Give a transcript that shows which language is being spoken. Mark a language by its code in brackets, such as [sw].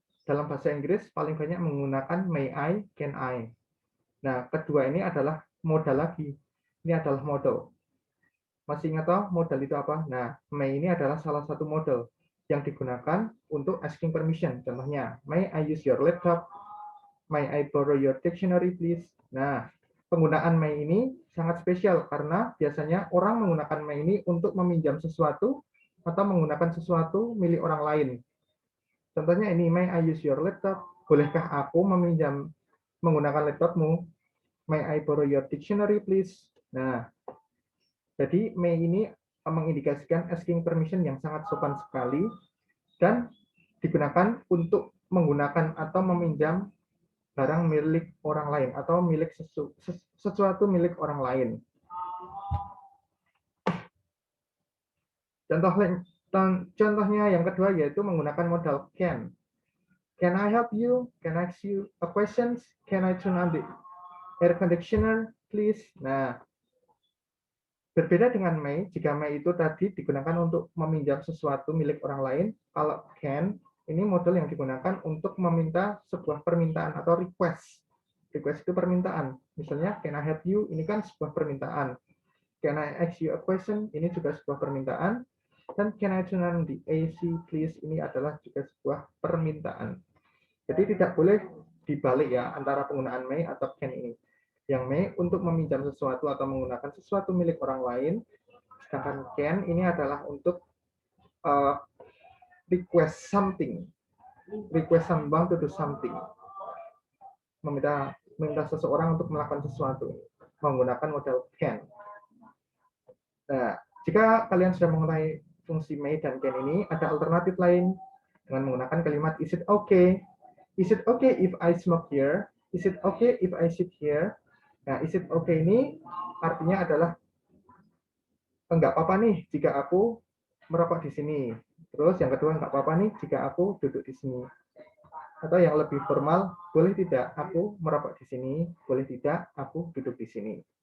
[id] dalam bahasa Inggris paling banyak menggunakan may I, can I. Nah, kedua ini adalah modal lagi. Ini adalah modal. Masih ingat toh modal itu apa? Nah, may ini adalah salah satu modal yang digunakan untuk asking permission. [en] Contohnya, may I use your laptop? May I borrow your dictionary, please? [id] Nah, penggunaan may ini sangat spesial karena biasanya orang menggunakan may ini untuk meminjam sesuatu atau menggunakan sesuatu milik orang lain. Contohnya ini, [en] may I use your laptop? [id] Bolehkah aku meminjam menggunakan laptopmu? [en] May I borrow your dictionary, please? [id] Nah, jadi may ini mengindikasikan asking permission yang sangat sopan sekali dan digunakan untuk menggunakan atau meminjam barang milik orang lain atau milik sesuatu milik orang lain. Contohnya yang kedua yaitu menggunakan modal can. [en] Can I help you? Can I ask you a question? Can I turn on the air conditioner, please? [id] Nah, berbeda dengan may, jika may itu tadi digunakan untuk meminjam sesuatu milik orang lain, kalau can, ini model yang digunakan untuk meminta sebuah permintaan atau request. Request itu permintaan. Misalnya, [en] can I help you? [id] Ini kan sebuah permintaan. [en] Can I ask you a question? [id] Ini juga sebuah permintaan. [en] Dan can I turn on the AC, please? [id] Ini adalah juga sebuah permintaan. Jadi tidak boleh dibalik ya antara penggunaan may atau can ini. Yang may untuk meminjam sesuatu atau menggunakan sesuatu milik orang lain, sedangkan can ini adalah untuk [en] request something, request someone to do something, [id] meminta seseorang untuk melakukan sesuatu menggunakan modal can. Nah, jika kalian sudah mengetahui fungsi may dan can ini, ada alternatif lain dengan menggunakan kalimat [en] is it okay? Is it okay if I smoke here? Is it okay if I sit here? [id] Nah, [en] is it okay [id] ini artinya adalah enggak apa-apa nih jika aku merokok di sini. Terus yang kedua enggak apa-apa nih jika aku duduk di sini. Atau yang lebih formal, boleh tidak aku merokok di sini, boleh tidak aku duduk di sini.